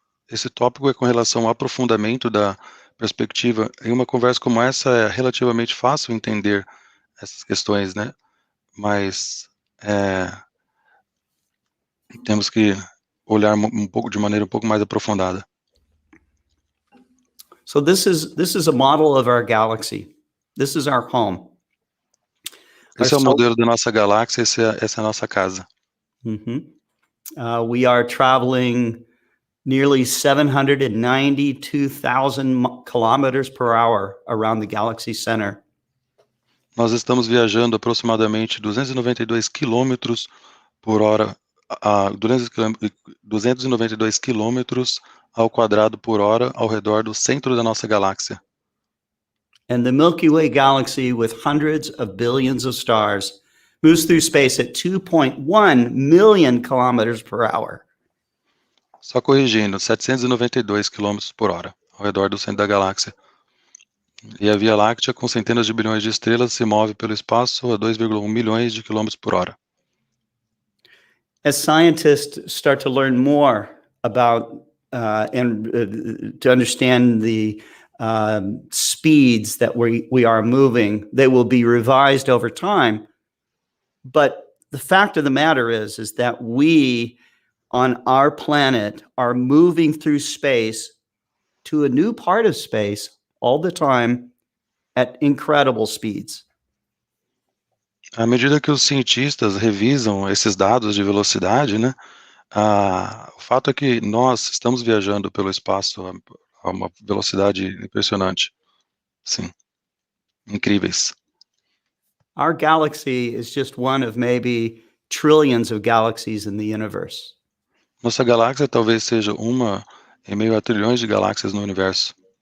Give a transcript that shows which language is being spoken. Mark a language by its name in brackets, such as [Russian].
[Portuguese] Esse tópico é com relação ao aprofundamento da perspectiva. Em uma conversa como essa, é relativamente fácil entender essas questões, né? Mas temos que olhar um pouco de maneira um pouco mais aprofundada. [English] So this is a model of our galaxy. This is our home. [Portuguese] Esse é o modelo da nossa galáxia, essa é a nossa casa. [English] We are traveling nearly 792,000 kilometers per hour around the galaxy center. [Portuguese] Nós estamos viajando aproximadamente 292 quilômetros por hora, 292 quilômetros ao quadrado por hora ao redor do centro da nossa galáxia. [English] And the Milky Way galaxy, with hundreds of billions of stars, moves through space at 2.1 million kilometers per hour. [Portuguese] Só corrigindo, 792 quilômetros por hora ao redor do centro da galáxia. E a Via Láctea, com centenas de bilhões de estrelas, se move pelo espaço a 2,1 milhões de quilômetros por hora. [English] As scientists start to learn more about to understand the speeds that we are moving, they will be revised over time. But the fact of the matter is that we on our planet are moving through space to a new part of space all the time at incredible speeds. [Portuguese] À medida que os cientistas revisam esses dados de velocidade, né, o fato é que nós estamos viajando pelo espaço a uma velocidade impressionante. Sim, incríveis. [English] Our galaxy is just one of maybe trillions of galaxies in the universe. [Portuguese] Nossa galáxia talvez seja uma em meio a trilhões de galáxias no universo.